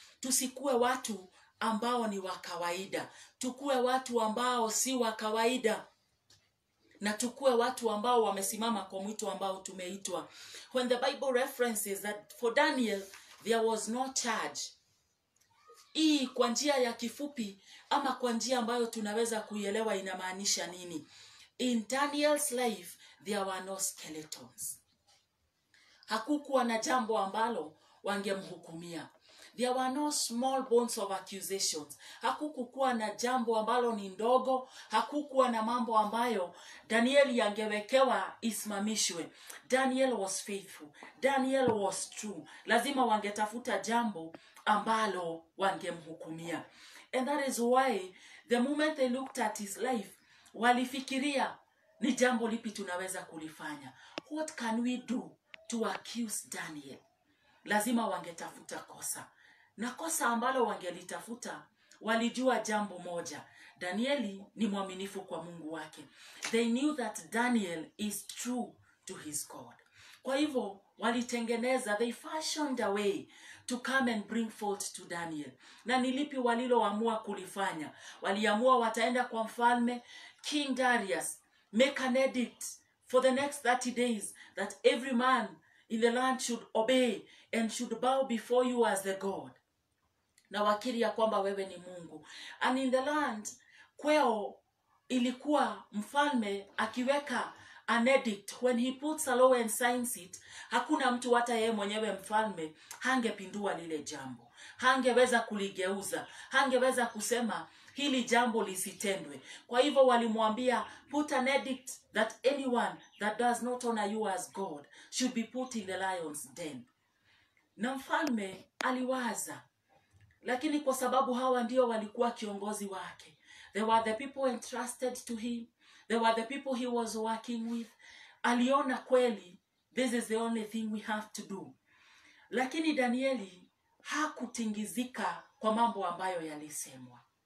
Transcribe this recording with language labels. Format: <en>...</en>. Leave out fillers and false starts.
<sw>Tusikue watu ambao ni wa kawaida. Tukue watu ambao si wa kawaida. Na tukue watu ambao wamesimama kwa mwito ambao tumeitwa.</sw> <en>When the Bible references that for Daniel there was no charge.</en> <sw>Hii kwa njia ya kifupi ama kwa njia ambayo tunaweza kuielewa inamaanisha nini?</sw> <en>In Daniel's life there were no skeletons.</en> <sw>Hakukuwa na jambo ambalo wangemhukumia.</sw> <en>There were no small bones of accusations.</en> <sw>Hakukuwa na jambo ambalo ni ndogo. Hakukuwa na mambo ambayo Daniel yangewekewa isimamishwe.</sw> <en>Daniel was faithful. Daniel was true.</en> <sw>Lazima wangetafuta jambo ambalo wangemhukumia.</sw> <en>And that is why the moment they looked at his life,</en> <sw>walifikiria ni jambo lipi tunaweza kulifanya.</sw> <en>What can we do to accuse Daniel?</en> <sw>Lazima wangetafuta kosa. Na kosa ambalo wangelitafuta, walijua jambo moja. Danieli ni mwaminifu kwa Mungu wake.</sw> <en>They knew that Daniel is true to his God.</en> <sw>Kwa hivyo, walitengeneza,</sw> <en>they fashioned a way to come and bring fault to Daniel.</en> <sw>Na nilipi waliloamua kulifanya? Waliamua wataenda kwa mfalme,</sw> <en>King Darius, make an edict for the next 30 days that every man in the land should obey and should bow before you as the God.</en> <sw>Na wakiri ya kwamba wewe ni Mungu.</sw> <en>And in the land,</en> <sw>kweo ilikuwa mfalme akiweka</sw> <en>an edict, when he puts a law and signs it,</en> <sw>hakuna mtu hata yeye mwenyewe mfalme hangepindua lile jambo. Hangeweza kuligeuza. Hangeweza kusema hili jambo lisitendwe. Kwa hivyo walimwambia,</sw> <en>put an edict that anyone that does not honor you as God should be put in the lion's den.</en> <sw>Na mfalme aliwaza. Lakini kwa sababu hawa ndio walikuwa kiongozi wake.</sw> <en>They were the people entrusted to him. They were the people he was working with.</en> <sw>Aliona kweli,</sw> <en>this is the only thing we have to do.</en> <sw>Lakini Danieli hakutingizika kwa mambo ambayo yalisemwa.</sw>